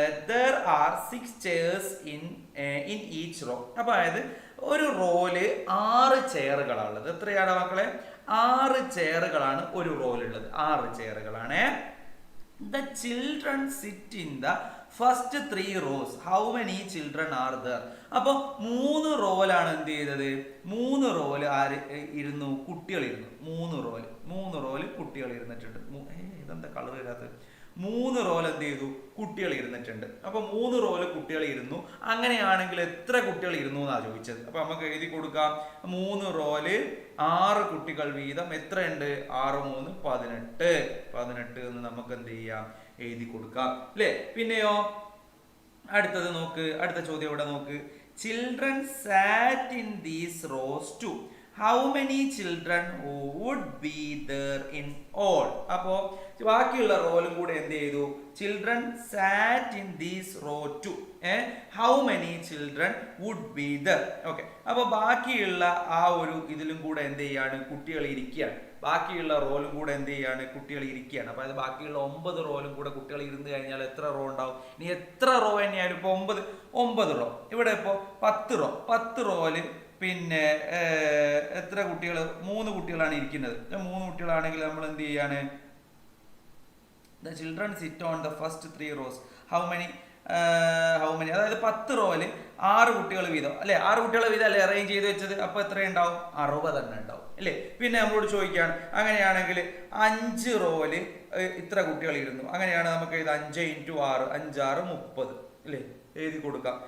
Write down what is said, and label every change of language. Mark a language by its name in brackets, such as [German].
[English] there are 6 chairs in each row. [Malayalam] അപ്പോൾ അതായത് ഒരു റോയില് 6 ചെയറുകളാണുള്ളത്. എത്രയാണ് മക്കളെ? 6 ചെയറുകളാണ് ഒരു റോയിലുള്ളത്. 6 ചെയറുകളാണ്. [English] The children sit in the first 3 rows. How many children are there? [Malayalam] അപ്പോൾ 3 റോയിലാണ് എന്ത് ചെയ്തത്? 3 റോയിൽ ആര് ഇരുന്നു? കുട്ടികൾ ഇരുന്നു. 3 റോയിൽ കുട്ടികൾ ഇരുന്നിട്ടുണ്ട്. ഇതെന്താ കളർ വരാത്തത്? 3 റോയിൽ എന്ത് ചെയ്തു? കുട്ടികൾ ഇരുന്നിട്ടുണ്ട്. അപ്പൊ 3 റോയിൽ കുട്ടികൾ ഇരുന്നു. അങ്ങനെയാണെങ്കിൽ എത്ര കുട്ടികൾ ഇരുന്നു എന്നാണ് ചോദിച്ചത്. അപ്പൊ നമുക്ക് എഴുതി കൊടുക്കാം. 3 റോയില് 6 കുട്ടികൾ വീതം എത്രയുണ്ട്? 6 3 18 എന്ന് നമുക്ക് എന്ത് ചെയ്യാം? എഴുതി കൊടുക്കാം അല്ലേ? പിന്നെയോ അടുത്തത് നോക്ക്, അടുത്ത ചോദ്യം ഇവിടെ നോക്ക്. [English] Children sat in these rows too. How many children would be there in all? [Malayalam] അപ്പോൾ ബാക്കിയുള്ള റോയിലും കൂടെ എന്ത് ചെയ്തു? [English] Children sat in these row too. How many children would be there. [Malayalam] Okay, അപ്പൊ ബാക്കിയുള്ള ആ ഒരു ഇതിലും കൂടെ എന്ത് ചെയ്യാണ്? കുട്ടികൾ ഇരിക്കുകയാണ്. ബാക്കിയുള്ള റോയിലും കൂടെ എന്ത് ചെയ്യാണ്? കുട്ടികൾ ഇരിക്കുകയാണ്. അപ്പൊ അത് ബാക്കിയുള്ള 9 റോയിലും കൂടെ കുട്ടികൾ ഇരുന്ന് കഴിഞ്ഞാൽ എത്ര റോ ഉണ്ടാവും? ഇനി എത്ര റോ തന്നെയായാലും ഇപ്പൊ 9 റോ. ഇവിടെ ഇപ്പൊ 10 റോയില് പിന്നെ എത്ര കുട്ടികൾ? 3 കുട്ടികളാണ് ഇരിക്കുന്നത്. 3 കുട്ടികളാണെങ്കിൽ നമ്മൾ എന്ത് ചെയ്യാണ്? [English] The children sit on the first 3 rows. How many? [Malayalam] അതായത് 10 റോയില് 6 കുട്ടികൾ വീതം അല്ലെ? 6 കുട്ടികളെ വീതം അല്ലെ അറേഞ്ച് ചെയ്ത് വെച്ചത്. അപ്പൊ എത്ര ഉണ്ടാവും? 60 തന്നെ ഉണ്ടാവും അല്ലേ? പിന്നെ നമ്മളോട് ചോദിക്കുകയാണ്, അങ്ങനെയാണെങ്കിൽ 5 റോയില് ഇത്ര കുട്ടികൾ ഇരുന്നു. അങ്ങനെയാണ് നമുക്ക് ഇത് 5 × 6 5 6 30 അല്ലേ? എഴുതി കൊടുക്കാം.